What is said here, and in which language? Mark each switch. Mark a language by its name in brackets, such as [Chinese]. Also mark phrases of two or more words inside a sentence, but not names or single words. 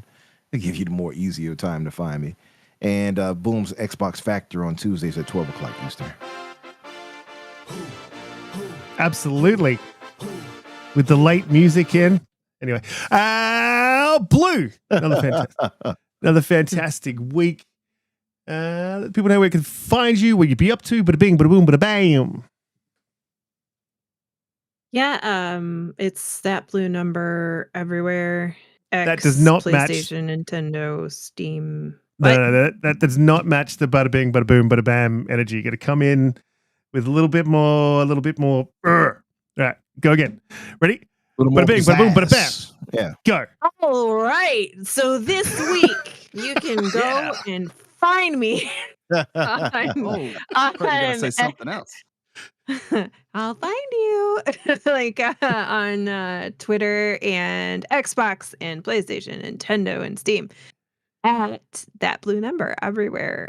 [English] To give you the more easier time to find me. And Boom's Xbox Factor on Tuesdays at 12 o'clock Eastern. Absolutely. With the late music in. Anyway. Blue. Another fantastic week. Let people know where you can find you, where you'd be up to. Bada bing, bada boom, bada bam. Yeah, it's ThatBlueNumber everywhere. X, That does not PlayStation, Nintendo, Steam. No, that does not match the bada bing, bada boom, bada bam energy. You got to come in with a little bit more. All right, go again. Ready? Little more Bada bing, bada boom, bada bam. pizzazz. Yeah. Go. All right. So this week you can go Yeah. and find me Oh, I thought you were going to say something else. I'll find you like on Twitter and Xbox and PlayStation, Nintendo and Steam at ThatBlueNumber everywhere.